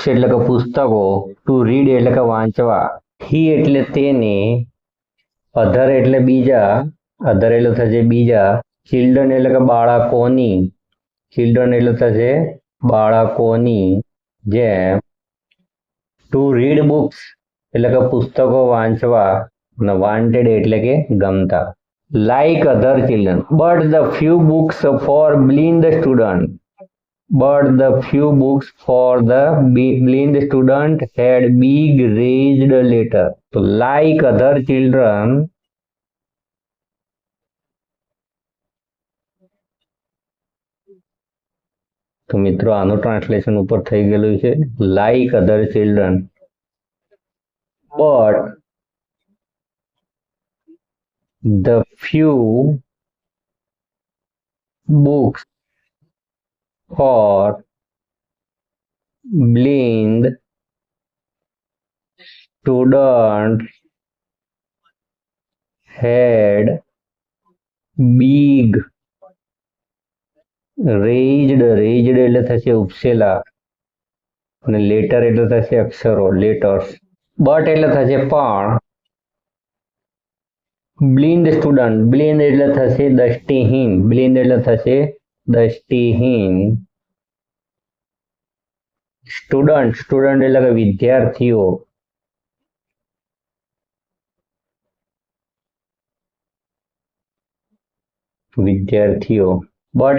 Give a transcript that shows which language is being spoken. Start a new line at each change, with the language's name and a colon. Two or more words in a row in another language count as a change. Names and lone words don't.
Gujarati: એટલે કે પુસ્તકો,
English: to read
Gujarati: એટલે કે વાંચવા, હી એટલે તેને, અધર એટલે બીજા, અધર એટલે થશે બીજા, ચિલ્ડ્રન એટલે કે બાળકોની, ચિલ્ડ્રન એટલે થશે બાળકોની જેમ,
English: to read books
Gujarati: એટલે કે પુસ્તકો વાંચવા, અને વાન્ટેડ એટલે કે ગમતા.
English: like other children, but the few books for blind student, but the few books for the blind student had big raised letter. So like other children,
Gujarati: તો મિત્રો આનું ટ્રાન્સલેશન ઉપર થઈ ગયેલું છે,
English: like other children, but the few books for blind students had big raised, raised
Gujarati: એટલે થશે ઉપસેલા, અને લેટર એટલે થશે અક્ષરો, લેટર્સ, બટ એટલે થશે પણ,
English: blind student,
Gujarati: બ્લિન્ડ એટલે થશે દ્રષ્ટિહીન, બ્લિન્ડ એટલે થશે દ્રષ્ટિહીન, સ્ટુડન્ટ, સ્ટુડન્ટ એટલે કે વિદ્યાર્થીઓ, વિદ્યાર્થીઓ, બટ